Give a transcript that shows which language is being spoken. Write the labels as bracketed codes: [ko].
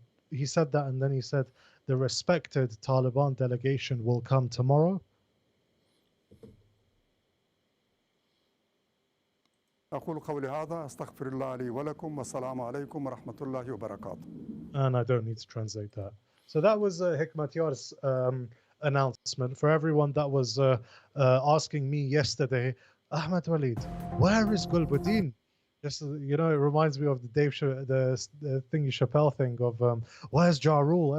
[en] He said that, and then he said the respected Taliban delegation will come tomorrow. [ar] أقول قولي هذا أستغفر الله لي ولكم والسلام عليكم ورحمة الله وبركاته. [en] And I don't need to translate that. So that was Hekmatyar's announcement. For everyone that was asking me yesterday, Ahmed-Waleed, where is Gulbuddin? Just, you know, it reminds me of the the Thingy Chappelle thing of where's Ja Rule?